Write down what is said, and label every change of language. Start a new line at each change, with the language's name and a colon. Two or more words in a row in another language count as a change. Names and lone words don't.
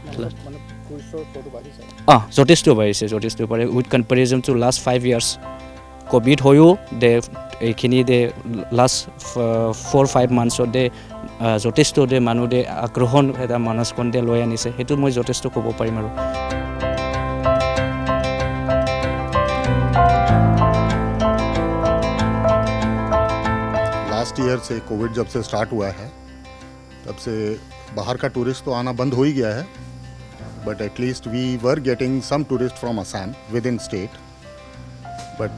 Assamese: যথেষ্ট বাঢ়িছে
English: with comparison to last 5 years
Assamese: ক'ভিড হৈও এইখিনি লাষ্ট 4-5 monthsত যথেষ্ট মানুহ আগ্ৰহণ এটা মানসখন লৈ আনিছে সেইটো মই যথেষ্ট ক'ব পাৰিম আৰু
English: last year
Hindi: से कोविड जब से स्टार्ट हुआ है तब से बाहर का टूरिस्ट तो आना बंद हो ही गया है
English: but at least we were getting some tourist from Assam within state but